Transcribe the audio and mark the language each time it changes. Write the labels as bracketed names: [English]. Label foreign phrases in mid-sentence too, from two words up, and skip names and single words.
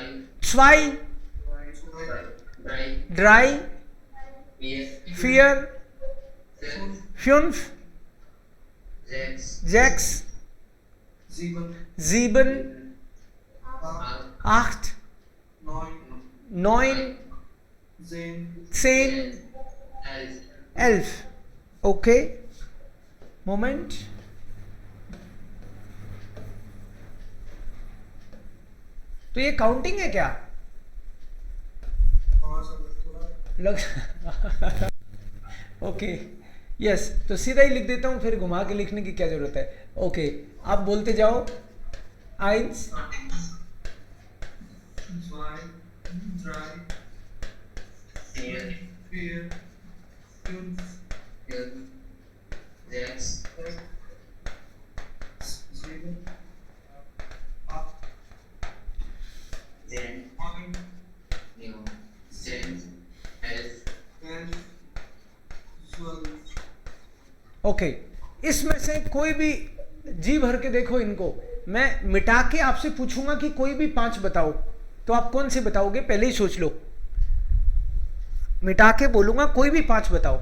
[German] स्वाई, 3, ड्राई, 4, फियर, 5, फ्युन्फ, 6, जैक्स, 7, जीबन, 8, आख्ट, neun, नॉइन, zehn, सेन, elf, [English] एल्फ। OK, moment. [Hindi] तो ये काउंटिंग है क्या? हाँ सर थोड़ा लग [English] OK, yes, [Hindi] तो सीधा ही लिख देता हूं, फिर घुमा के लिखने की क्या जरूरत है। ओके, आप बोलते जाओ। आइंस, [German] zwei, drei, vier, vier, fünf, fünf, sechs, sechs, sieben, acht, zehn, neun, neun, zehn, elf, 11, 12, [Hindi] ओके, इसमें से कोई भी जी भर के देखो इनको। मैं मिटा के आपसे पूछूंगा कि कोई भी 5 बताओ, तो आप कौन से बताओगे पहले ही सोच लो। मिटा के बोलूंगा कोई भी 5 बताओ।